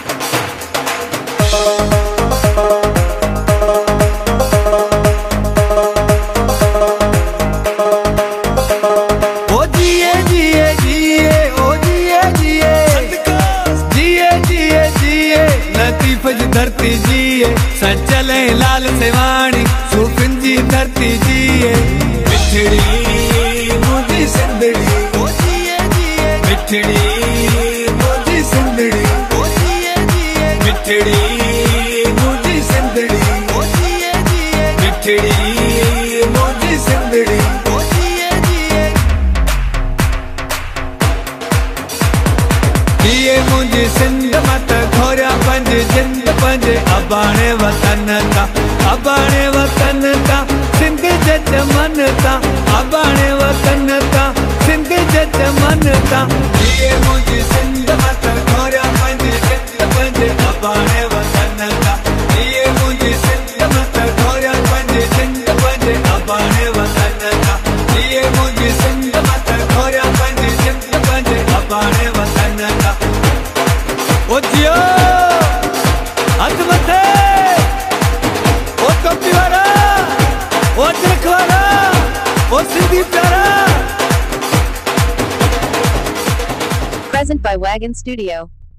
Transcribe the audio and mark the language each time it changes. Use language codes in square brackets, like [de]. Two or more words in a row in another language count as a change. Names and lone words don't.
[sd] ओ जिए जिए जिए ओ जिए जिए जिए जिए जिए लतीफ जी धरती जिए सचले लाल सेवाणी सूफिन जी धरती जिए मिठड़ी मुझी सिंधड़ी ओ जिए जिए मिठड़ी मुझी सिंधड़ी ओ जिए जिए मिठड़ी मुझी सिंधड़ी ओ जिए जिए मिठड़ी मुझी सिंधड़ी ओ जिए जिए। जिए मुझी सिंध मत खोरिया पंज जिंद पंज अबाणे वतन ता अबाणे वतन ता सिंध जज मन ता अबाणे वतन ता सिंध जज मन ता जिए मुझी सिंध मत खोरिया पंज जिंद पंज अबाणे वतन ता जिए मुझी सिंध मत खोरिया पंज जिंद पंज अबाणे वतन ता जिए मुझी सिंध मत खोरिया पंज जिंद पंज अबाणे वतन ता ओ जियो हथ मथे ओ टोपी वाला ओ अजरक वाला ओ सिंधी प्यारा। [en] Present by Wagon Studio.